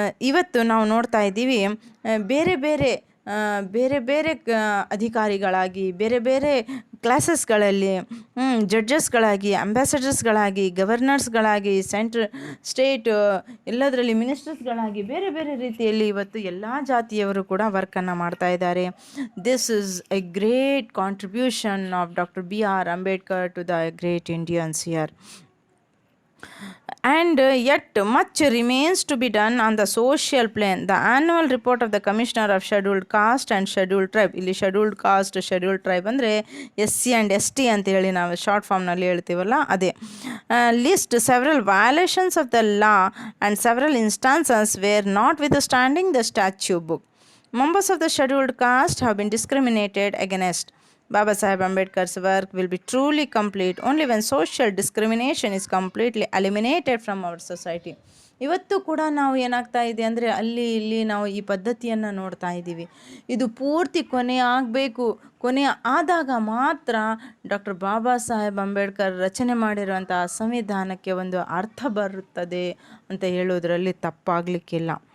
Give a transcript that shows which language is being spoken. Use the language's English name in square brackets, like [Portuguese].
[Kannada] ಇವತ್ತು ನಾವು ನೋಡ್ತಾ ಇದ್ದೀವಿ, ಬೇರೆ ಬೇರೆ ಅಧಿಕಾರಿಗಳಾಗಿ, ಬೇರೆ ಬೇರೆ ಕ್ಲಾಸಸ್ಗಳಲ್ಲಿ, ಜಡ್ಜಸ್ಗಳಾಗಿ, ಅಂಬಾಸಡರ್ಸ್ಗಳಾಗಿ, ಗವರ್ನರ್ಸ್ಗಳಾಗಿ, ಸ್ಟೇಟ್ ಎಲ್ಲದರಲ್ಲಿ ಮಿನಿಸ್ಟರ್ಸ್ಗಳಾಗಿ, ಬೇರೆ ಬೇರೆ ರೀತಿಯಲ್ಲಿ ಇವತ್ತು ಎಲ್ಲ ಜಾತಿಯವರು ಕೂಡ ವರ್ಕನ್ನು ಮಾಡ್ತಾ ಇದ್ದಾರೆ. [English] This is a great contribution of doctor B R Ambedkar to the great Indians here. And yet much remains to be done on the social plane. The annual report of the Commissioner of Scheduled Caste and Scheduled Tribe, [Kannada] ಇಲ್ಲಿ Scheduled Caste, Scheduled Tribe ಅಂದರೆ SC and ST ಅಂತ ಹೇಳಿ ನಾವು short ಫಾರ್ಮ್ನಲ್ಲಿ ಹೇಳ್ತೀವಲ್ಲ ಅದೇ, [English] list several violations of the law and several instances where notwithstanding the statute book, members of the Scheduled Caste have been discriminated against. Baba Saheb Ambedkar's work will be truly complete only when social discrimination is completely eliminated from our society. [Kannada] ಇವತ್ತು ಕೂಡ ನಾವು ಏನಾಗ್ತಾ ಇದೆ ಅಂದರೆ ಅಲ್ಲಿ ಇಲ್ಲಿ ನಾವು ಈ ಪದ್ಧತಿಯನ್ನು ನೋಡ್ತಾ ಇದ್ದೀವಿ. ಇದು ಪೂರ್ತಿ ಕೊನೆ ಆದಾಗ ಮಾತ್ರ ಡಾಕ್ಟರ್ ಬಾಬಾ ಸಾಹೇಬ್ ಅಂಬೇಡ್ಕರ್ ರಚನೆ ಮಾಡಿರುವಂತಹ ಸಂವಿಧಾನಕ್ಕೆ ಒಂದು ಅರ್ಥ ಬರುತ್ತದೆ ಅಂತ ಹೇಳೋದ್ರಲ್ಲಿ ತಪ್ಪಾಗಲಿಕ್ಕಿಲ್ಲ.